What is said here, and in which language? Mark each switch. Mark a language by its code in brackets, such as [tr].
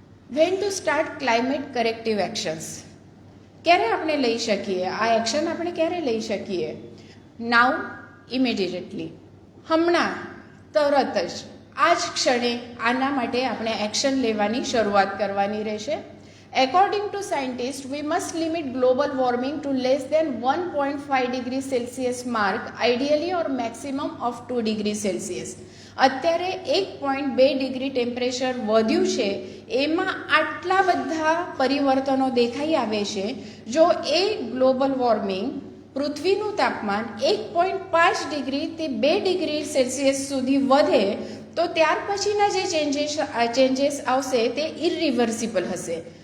[en] When to start climate corrective actions? [gu] ક્યારે આપણે લઈ શકીએ આ એક્શન? આપણે ક્યારે લઈ શકીએ? [en] now, immediately, [gu] હમણાં, તરત જ, આ જ ક્ષણે આના માટે આપણે એક્શન લેવાની શરૂઆત કરવાની રહેશે. [en] According to scientists, we must limit global warming to less than 1.5 degrees Celsius mark, ideally or maximum of 2 degrees Celsius. [gu] અત્યારે 1.2 ડિગ્રી ટેમ્પરેચર વધ્યું છે, એમાં આટલા બધા પરિવર્તનો દેખાઈ આવે છે. જો એ ગ્લોબલ વોર્મિંગ, પૃથ્વીનું તાપમાન 1.5 ડિગ્રીથી 2 ડિગ્રી સેલ્સિયસ સુધી વધે તો ત્યાર પછીના જે ચેન્જીસ આવશે તે ઇરિવર્સિબલ હશે.